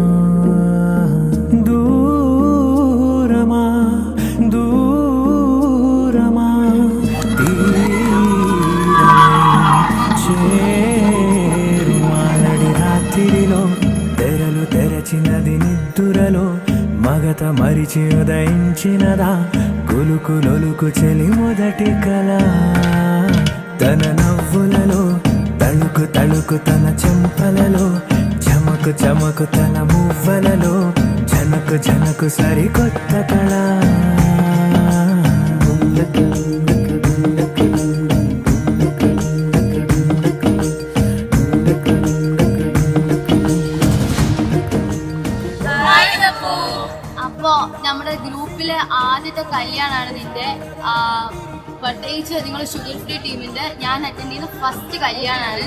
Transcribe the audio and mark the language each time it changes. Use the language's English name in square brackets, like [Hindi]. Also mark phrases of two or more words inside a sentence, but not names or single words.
[Telugu] దూరమా దూరమా చేరుమాలడి రాత్రిలో తెరలు తెరచినది నిద్దురలో మగత మరిచి ఉదయించినదా కులుకులొలుకు చెలి మొదటి కళ. తన నవ్వులలో తళుకు తళుకు తన చెంపలలో చమకు చమకు తన మువ్వలలో జనకు జనకు సరికొత్త కళ. [Malayalam] അപ്പോ നമ്മുടെ ഗ്രൂപ്പിലെ ആദ്യത്തെ കല്യാണമാണ് നിന്റെ, പ്രത്യേകിച്ച് നിങ്ങൾ [English] sugar free [Malayalam] ടീമിന്റെ ഞാൻ അറ്റൻഡ് ചെയ്യുന്ന ഫസ്റ്റ് കല്യാണമാണ്.